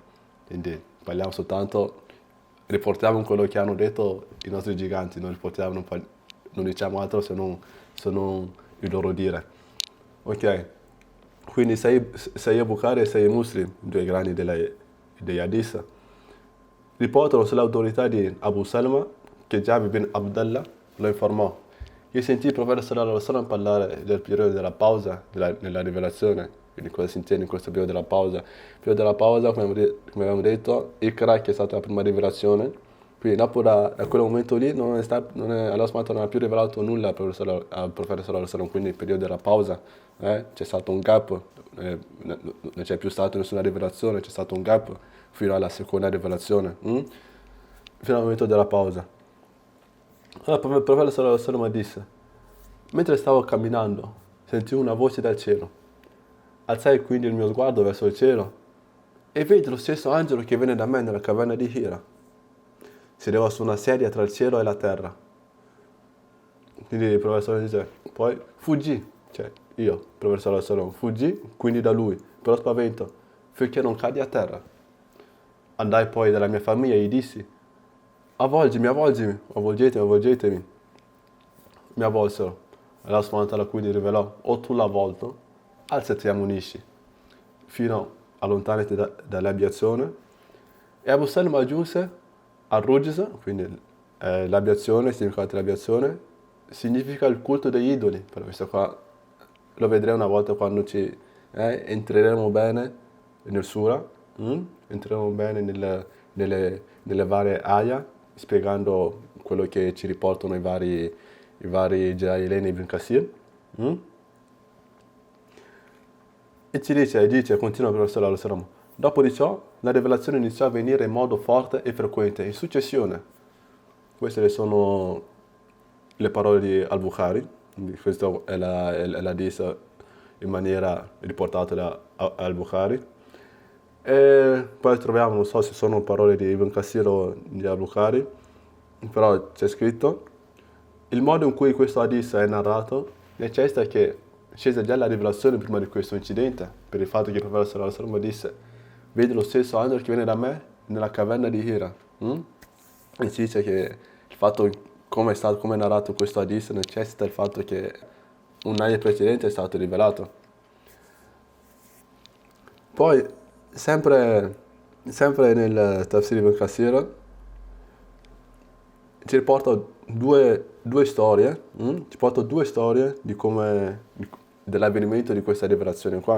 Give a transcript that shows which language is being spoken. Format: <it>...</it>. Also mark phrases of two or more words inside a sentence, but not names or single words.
<it>Quindi parliamo soltanto, riportiamo quello che hanno detto i nostri giganti, non diciamo altro se non il loro dire. Ok, quindi Sahih al-Bukhari e Sahih Muslim, due grandi degli hadith, riportano sull'autorità di Abu Salma che Jabir bin Abdullah lo informò che sentì il profeta</it> <ar>صلى الله عليه وسلم</ar> <it>parlare del periodo della pausa nella rivelazione. Quindi cosa si intende in questo periodo della pausa? Il periodo della pausa, come abbiamo detto, Iqra, che è stata la prima rivelazione. Quindi dopo da quel momento lì Allah SWT non ha più rivelato nulla al profeta</it> <ar>صلى الله عليه وسلم,</ar> <it>quindi il periodo della pausa, c'è stato un gap, non c'è più stata nessuna rivelazione, c'è stato un gap fino alla seconda rivelazione, fino al momento della pausa. Allora il profeta</it> <ar>صلى الله عليه وسلم</ar> <it>disse: mentre stavo camminando, sentii una voce dal cielo. Alzai quindi il mio sguardo verso il cielo e vidi lo stesso angelo che venne da me nella caverna di Hira. Sedeva su una sedia tra il cielo e la terra. Quindi il profeta</it> <ar>صلى الله عليه وسلم</ar> <it>dice, poi fuggì, cioè io, il profeta</it> <ar>صلى الله عليه وسلم,</ar> <it>fuggì quindi da lui, per lo spavento, finché non caddi a terra. Andai poi dalla mia famiglia e gli dissi: avvolgimi, avvolgetemi. Mi avvolsero.</it> <ar>الله سبحانه وتعالى</ar> <it>quindi rivelò: o tu l'avvolto, alzati e ammonisci, fino allontanati dall'abiezione. E Abu Salma aggiunse al-Rujz, quindi l'abiezione, il significato dell'abiezione, significa il culto degli idoli. Per questo qua lo vedremo una volta quando entreremo bene nel Surah, entreremo bene nelle varie ayah, spiegando quello che ci riportano i vari Jalalain ibn Kasir. E dice, continua per</it> <ar>صلى الله عليه وسلم,</ar> <it>dopo di ciò la rivelazione iniziò a venire in modo forte e frequente, in successione. Queste sono le parole di al-Bukhari, questo è l'hadith in maniera riportata da al-Bukhari. E poi troviamo, non so se sono parole di Ibn Kathir o di al-Bukhari, però c'è scritto: il modo in cui questo hadith è narrato necessita che scese già la rivelazione prima di questo incidente, per il fatto che il profeta</it> <ar>صلى الله عليه وسلم</ar> <it>disse: vedi lo stesso angelo che viene da me nella caverna di Hira. E si dice che il fatto come è narrato questo hadith necessita il fatto che un anno precedente è stato rivelato. Poi, sempre nel Tafsir ibn Kathir, ci riporta due storie, ci porta due storie dell'avvenimento di questa rivelazione qua.</it>